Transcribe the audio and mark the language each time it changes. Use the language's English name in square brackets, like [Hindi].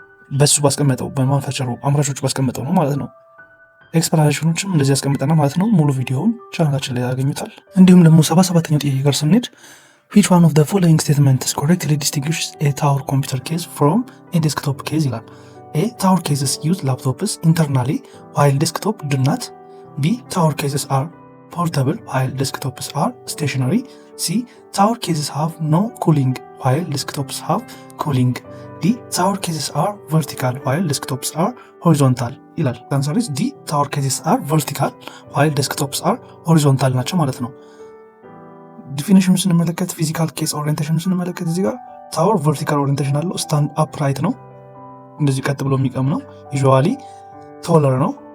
[Amharic] በሱ ባስቀመጠው በማኑፋክቸረሩ አምራቾቹ ባስቀመጠው ነው ማለት ነው። ኤክስፕላኔሽኖችም እንደዚህ ያስቀምጠና ማለት ነው። ሙሉ ቪዲዮውን ቻናላችን ላይ ያገኙታል። እንዲሁም ደግሞ 77ኛው ጥያቄ ጋር ስንሄድ [English] which one of the following statements correctly distinguishes a tower computer case from a desktop case [Amharic] ይላል። A. [English] Tower cases use laptops internally while desktop do not. B. Tower cases are portable while desktops are stationary. C. Tower cases have no cooling while desktops have cooling. D. Tower cases are vertical while desktops are horizontal [Amharic] ይላል። [English] answer is D. Tower cases are vertical while desktops are horizontal [Amharic] ናቸው ማለት ነው። ዲፊኒሽኑ ስንመለከት ፊዚካል ኬስ ኦሪየንቴሽኑ ስንመለከት እዚህ ጋር ታወር ቨርቲካል ኦሪየንቴሽን አለው። ስታንድ አፕራይት ነው፣ እንደዚህ ቀጥ ብሎ የሚቀም ነው። ዩዥዋሊ ቶለር ነው።